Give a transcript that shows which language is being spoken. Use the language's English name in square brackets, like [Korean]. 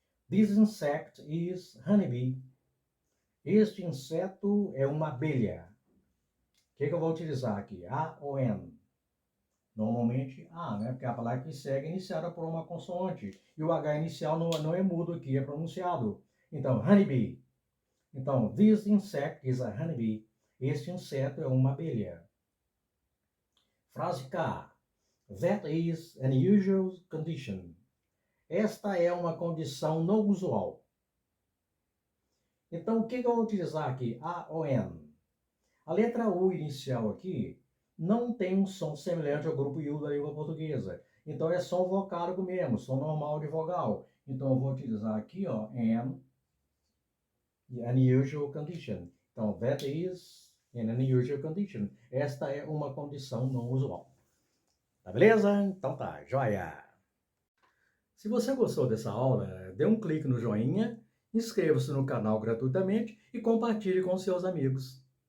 [English] This insect is honeybee. [Portuguese] Este inseto é uma abelha. O que eu vou utilizar aqui? A ou N? Normalmente A, né? Porque a palavra que segue é iniciada por uma consoante. E o H inicial não é mudo aqui, é pronunciado. Então, honeybee. [English] Então, this insect is a honeybee. [Portuguese] Este inseto é uma abelha. Frase K. [English] That is an unusual condition. [Portuguese] Esta é uma condição não usual. Então, o que eu vou utilizar aqui? A ou N? A letra U inicial aqui não tem um som semelhante ao grupo U da língua portuguesa. Então, é som vocálico mesmo, som normal de vogal. Então, eu vou utilizar aqui, ó, [English] an unusual condition. Então, that is an unusual condition. [Portuguese] Esta é uma condição não usual. Tá beleza? Então tá, joia! Se você gostou dessa aula, dê um clique no joinha, inscreva-se no canal gratuitamente e compartilhe com seus amigos.